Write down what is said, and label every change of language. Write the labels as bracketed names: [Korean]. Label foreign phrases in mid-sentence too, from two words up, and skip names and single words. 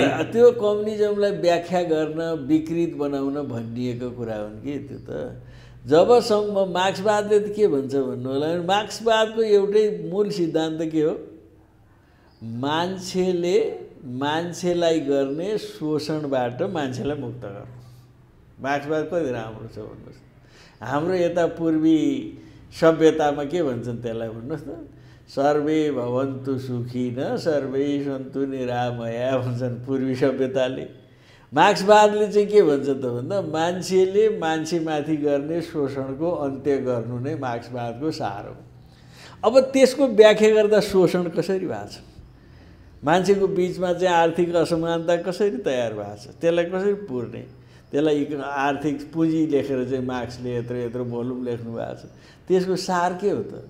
[Nepali] त्यो कम्युनिजमलाई व्याख्या गर्न विकृत बनाउन भनिएको कुरा हुन् कि त्यो त जबसम्म मार्क्सवादले त के भन्छ भन्नु होला मार्क्सवादको एउटै मूल सिद्धान्त के हो मान्छेले मान्छेलाई गर्ने शोषणबाट मान्छेलाई मुक्त गर्नु मार्क्सवाद कति राम्रो छ भन्नुहोस् हाम्रो यता पूर्वी सभ्यतामा के भन्छन् त्यसलाई भन्नुहोस् न [Sanskrit] सर्वे भवन्तु सुखिन सर्वे सन्तु निरामया [Nepali] भन्छन् पूर्वी सभ्यताले मार्क्सवादले चाहिँ के भन्छ त भन्दा मान्छेले मान्छेमाथि गर्ने शोषणको अन्त्य गर्नु नै मार्क्सवादको सार हो अब त्यसको व्याख्या गर्दा शोषण कसरी भएको छ मान्छेको बिचमा चाहिँ आर्थिक असमानता कसरी तयार भएको छ त्यसलाई कसरी पुर्ने त्यसलाई आर्थिक पुँजी लेखेर चाहिँ मार्क्सले यत्रो भोल्युम लेख्नु भएको छ त्यसको सार के हो त